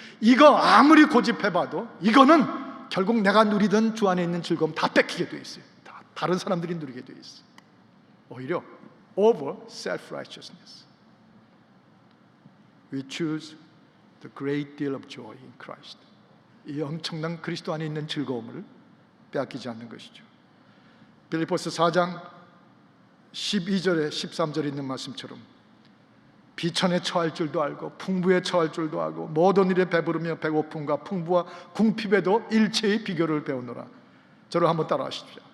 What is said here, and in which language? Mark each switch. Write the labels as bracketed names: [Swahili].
[Korean] 이거 아무리 고집해봐도 이거는 결국 내가 누리던 주 안에 있는 즐거움 다 뺏기게 돼 있어요. 다른 사람들이 누리게 돼 있어요. 오히려 [English] over self-righteousness. We choose the great deal of joy in Christ. [Korean] 이 엄청난 그리스도 안에 있는 즐거움을 빼앗기지 않는 것이죠. 빌립보서 4장 12절에 13절에 있는 말씀처럼 비천에 처할 줄도 알고 풍부에 처할 줄도 알고 모든 일에 배부르며 배고픔과 풍부와 궁핍에도 일체의 비결을 배우노라. 저를 한번 따라하십시오.